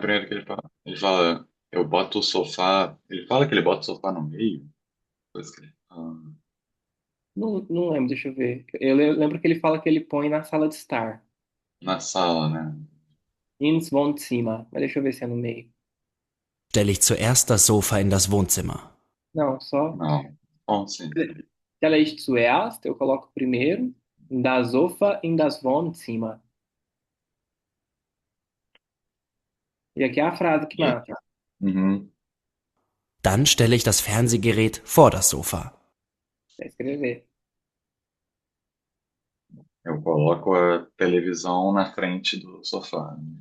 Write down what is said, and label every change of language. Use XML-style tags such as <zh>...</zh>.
<pt>primeira que ele fala, eu boto o sofá. Ele fala que ele bota o sofá no meio. Coisa que ele fala. Não, não lembro, deixa eu ver. Lembro que ele fala que ele põe na sala de estar. Na sala, né?</pt> <de>Ins Wohnzimmer.</de> <pt>Mas deixa eu ver se é no meio.</pt> <de>Stelle ich zuerst das Sofa in das Wohnzimmer.</de> <pt>Não, só. Não. Bom, sim.</pt> <de>Stelle ich zuerst,</de> <pt>eu coloco primeiro.</pt> <de>Das Sofa in das Wohnzimmer.</de> <pt>E aqui é a frase que E- mata. Uhum.</pt> <de>Dann stelle ich das Fernsehgerät vor das Sofa.</de> <pt>Pra escrever. Eu coloco a televisão na frente do sofá.</pt>